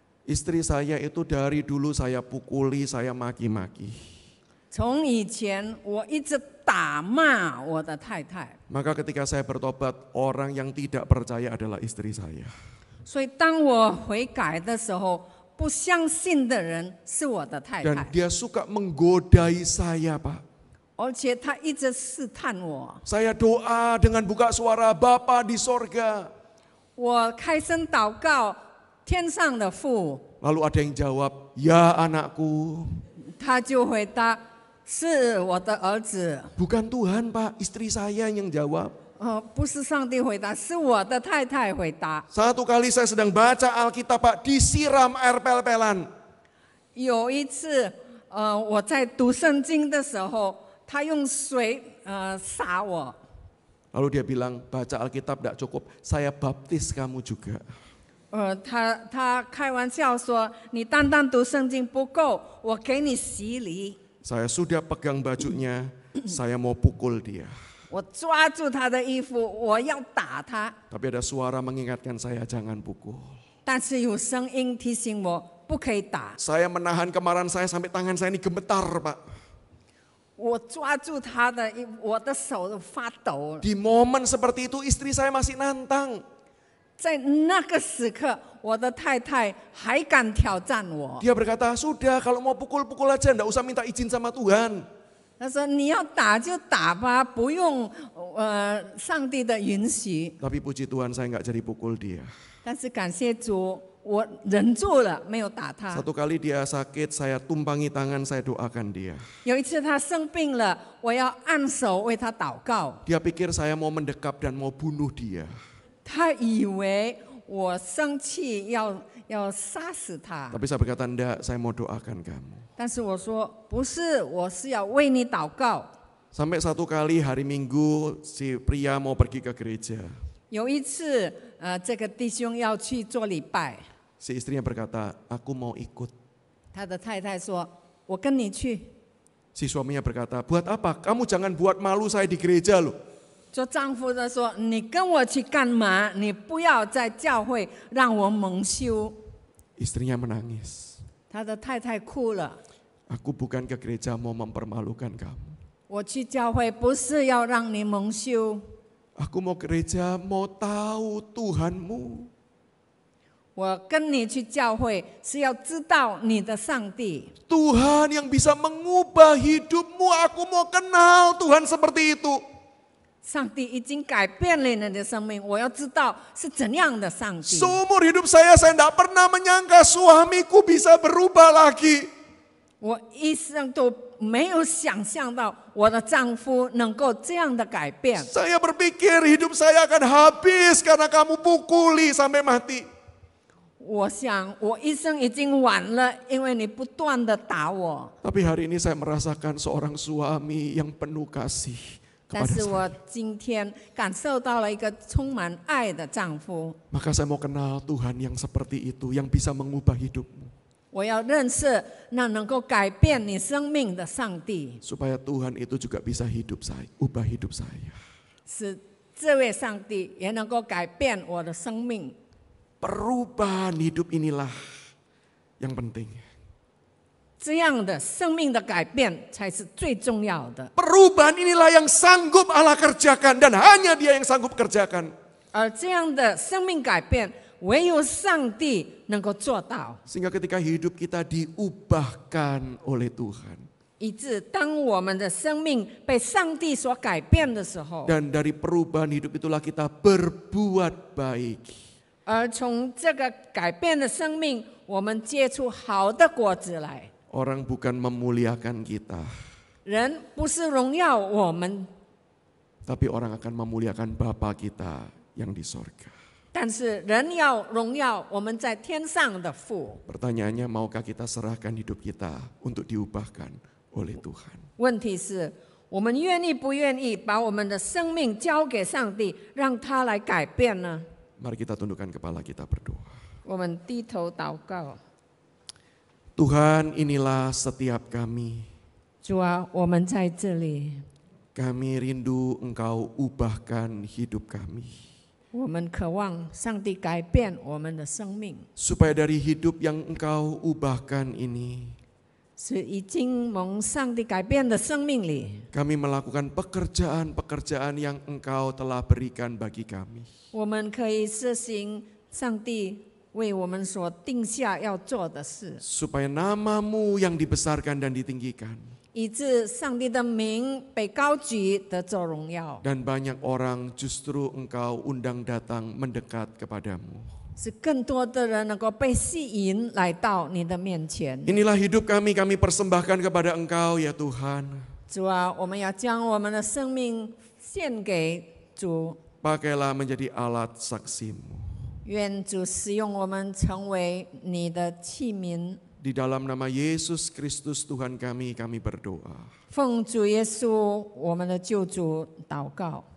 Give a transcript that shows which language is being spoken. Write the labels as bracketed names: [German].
[Indonesian] Istri saya itu dari dulu saya pukuli, saya maki-maki. [Chinese] 从以前我一直打骂我的太太， [Indonesian] Maka ketika saya bertobat, orang yang tidak percaya adalah istri saya. [Chinese] 所以当我悔改的时候，不相信的人是我的太 [Indonesian] Dan [Chinese] 太， [Indonesian] dia suka menggodai saya, Pak. [Chinese] 而且他一直试探我。 [Indonesian] Saya doa dengan buka suara, Bapa di sorga. [Chinese] 我开声祷告，天上的父， [Indonesian] Lalu ada yang jawab, ya anakku. [Chinese] 他就回答是我的儿子。 [Indonesian] Bukan Tuhan, Pak, istri saya yang jawab. [Chinese] 不是上帝回答，是我的太太回答。 [Indonesian] Satu kali saya sedang baca Alkitab, Pak, disiram air pel-pelan. [Chinese] 有一次，我在读圣经的时候，他用水洒我。 [Indonesian] Lalu dia bilang, baca Alkitab tidak cukup, saya baptis kamu juga. [Chinese] 他开玩笑说：“你单单读圣经不够，我给你洗礼。” [Indonesian] Saya sudah pegang bajunya, saya mau pukul dia. [Chinese] 我抓住他的衣服，我要打他， [Indonesian] Tapi ada suara mengingatkan saya, jangan pukul. [Chinese] 但是有声音提醒我不可以打。 [Indonesian] Saya menahan kemarahan saya sampai tangan saya ini gemetar, Pak. [Chinese] 我抓住他的，我的手都发抖。 [Indonesian] Di momen seperti itu istri saya masih nantang. [Chinese] 在那个时刻，我的太太还敢挑战我。 [Indonesian] Dia berkata, sudah kalau mau pukul-pukul aja, enggak usah minta izin sama Tuhan. [Chinese] 他说：“你要打就打吧，不用上帝的允许， [Indonesian] Tapi puji Tuhan saya nggak jadi pukul dia. [Chinese] 但是感谢主，我忍住了，没有打他。 [Indonesian] Satu kali dia sakit, saya tumpangi tangan, saya doakan dia. [Chinese] 有一次他生病了，我要按手为他祷告， [Indonesian] Dia pikir saya mau mendekap dan mau bunuh dia. [Chinese] 他以为我生气要杀死他， [Indonesian] Tapi saya berkata, enggak, saya mau doakan kamu. [Chinese] 但是我说不是，我是要为你祷告。 [Indonesian] Sampai satu kali hari Minggu si pria mau pergi ke gereja. [Chinese] 有一次，这个弟兄要去做礼拜， [Indonesian] Si istrinya berkata, aku mau ikut. [Chinese] 他的太太说：“我跟你去。 [Indonesian] Si suaminya berkata, buat apa? Kamu jangan buat malu saya di gereja loh. ” [Chinese] 做丈夫的说：“你跟我去干嘛？你不要在教会让我蒙羞。 [Indonesian] Istrinya menangis. ” [Chinese] 他的太太哭了。 [Indonesian] Aku bukan ke gereja mau mempermalukan kamu. [Chinese] 我去教会不是要让你蒙羞， [Indonesian] Aku mau gereja mau tahu Tuhanmu. [Chinese] 我跟你去教会是要知道你的上帝。 [Indonesian] Tuhan yang bisa mengubah hidupmu. Aku mau kenal Tuhan seperti itu. [Chinese] 上帝已经改变了你的生命，我要知道是怎样的上帝。 [Indonesian] Seumur hidup saya tidak pernah menyangka suamiku bisa berubah lagi. [Chinese] 我一生都没有想象到我的丈夫能够这样的改变。 [Indonesian] Saya berpikir hidup saya akan habis karena kamu pukuli sampai mati. [Chinese] 我想我一生已经完了，因为你不断的打我。 [Indonesian] Tapi hari ini saya merasakan seorang suami yang penuh kasih [Chinese] 但 [Indonesian] kepada [Chinese] 是 [Indonesian] saya. [Chinese] 我今天感受到了一个充满爱的丈夫。 [Indonesian] Maka saya mau kenal Tuhan yang seperti itu, yang bisa mengubah hidupmu. [Chinese] 我要认识那能够改变你生命的上帝， [Indonesian] Supaya Tuhan itu juga bisa ubah hidup saya. [Chinese] 使这位上帝也能够改变我的生命。 [Indonesian] Perubahan hidup inilah yang penting. [Chinese] 这样的生命的改变才是最重要的。 [Indonesian] Perubahan inilah yang sanggup Allah kerjakan dan hanya Dia yang sanggup kerjakan. [Chinese] 而这样的生命改变，唯有上帝能够做到。 [Indonesian] Sehingga ketika hidup kita diubahkan oleh Tuhan. [Chinese] 以致当我们的生命被上帝所改变的时候， [Indonesian] Dan dari perubahan hidup itulah kita berbuat baik. [Chinese] 而从这个改变的生命，我们结出好的果子来。 [Indonesian] Orang bukan memuliakan kita, [Chinese] 人不是荣耀我们， [Indonesian] tapi orang akan memuliakan Bapa kita yang di sorga. [Chinese] 但是人要荣耀我们在天上的父。 [Indonesian] Pertanyaannya, maukah kita serahkan hidup kita untuk diubahkan oleh Tuhan? [Chinese] 问题是我们愿意不愿意把我们的生命交给上帝，让他来改变呢？ [Indonesian] Mari kita tundukkan kepala kita berdoa. [Chinese] 我们低头祷告。 [Indonesian] Tuhan, inilah setiap kami. [Chinese] 主啊，我们在这里， [Indonesian] Kami rindu Engkau ubahkan hidup kami. [Chinese] 我们渴望上帝改变我们的生命， [Indonesian] Supaya dari hidup yang Engkau ubahkan ini, [Chinese] 是已经蒙上帝改变的生命里， [Indonesian] kami melakukan pekerjaan-pekerjaan yang Engkau telah berikan bagi kami. [Chinese] 我们可以实行上帝为我们所定下要做的事， [Indonesian] Supaya nama-Mu yang dibesarkan dan ditinggikan. [Chinese] 以致上帝的名被高举，得着荣耀， [Indonesian] Dan banyak orang justru Engkau undang datang mendekat kepadamu. [Chinese] 使更多的人能够被吸引来到你的面前。 [Indonesian] Inilah hidup kami persembahkan kepada Engkau ya Tuhan. [Chinese] 主啊，我们要将我们的生命献给主， [Indonesian] Pakailah menjadi alat saksi-Mu. [Chinese] 愿主使用我们成为你的器皿。 [Indonesian] Di dalam nama Yesus Kristus Tuhan kami berdoa. [Chinese] 奉主耶稣我们的救主祷告，